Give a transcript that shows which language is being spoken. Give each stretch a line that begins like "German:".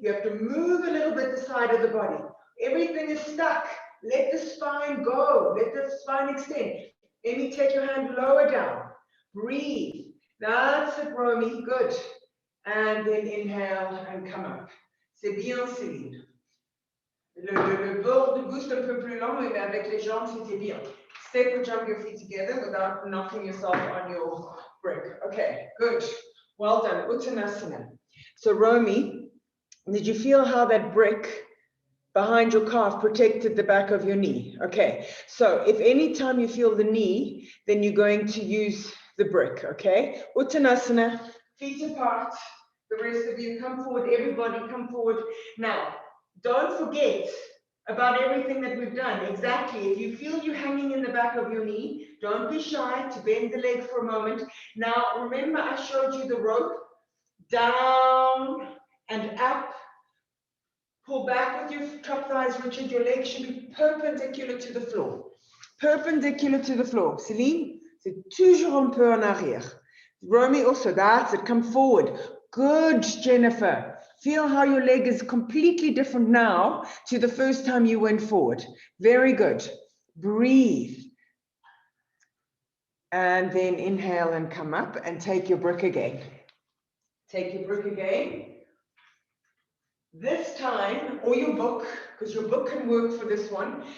English: You have to move a little bit the side of the body. Everything is stuck. Let the spine go. Let the spine extend. Emmy, take your hand lower down. Breathe. That's it, Romy. Good. And then inhale and come up.
French: C'est bien, Céline. Le bord de boost un peu plus long, mais avec les jambes, c'était bien.
English: Step or jump your feet together without knocking yourself on your brick. Okay, good. Well done. Uttanasana. So, Romy, did you feel how that brick behind your calf protected the back of your knee? Okay, so if any time you feel the knee, then you're going to use the brick, okay? Uttanasana, feet apart. The rest of you, come forward. Everybody, come forward. Now, don't forget about everything that we've done. Exactly. If you feel you hanging in the back of your knee, don't be shy to bend the leg for a moment. Now, remember I showed you the rope. Down and up. Pull back with your top thighs, Richard. Your legs should be perpendicular to the floor. Perpendicular to the floor.
French: Céline, c'est toujours un peu en arrière.
English: Romy also, that's it. Come forward. Good, Jennifer. Feel how your leg is completely different now to the first time you went forward. Very good. Breathe. And then inhale and come up and take your brick again. Take your brick again. This time, or your book, because your book can work for this one.